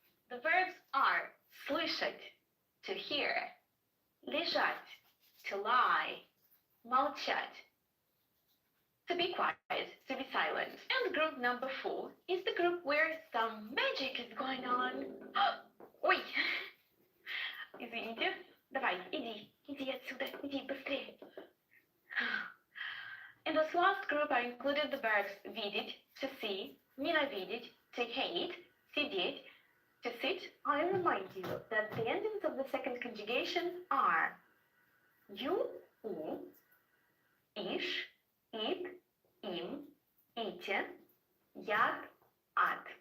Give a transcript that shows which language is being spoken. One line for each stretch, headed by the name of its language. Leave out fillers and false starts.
English: The verbs are слышать, to hear, лежать, to lie, молчать, to be quiet, to be silent. And group number 4 is the group where some magic is going on.
Russian: Ой! Извините. Давай, иди отсюда, иди быстрее.
English: In this last group, I included the verbs видеть, to see, ненавидеть, to hate, сидеть, to sit. I remind you that the endings of the second conjugation are you, у, иш, ит, им, ите, яд, ат.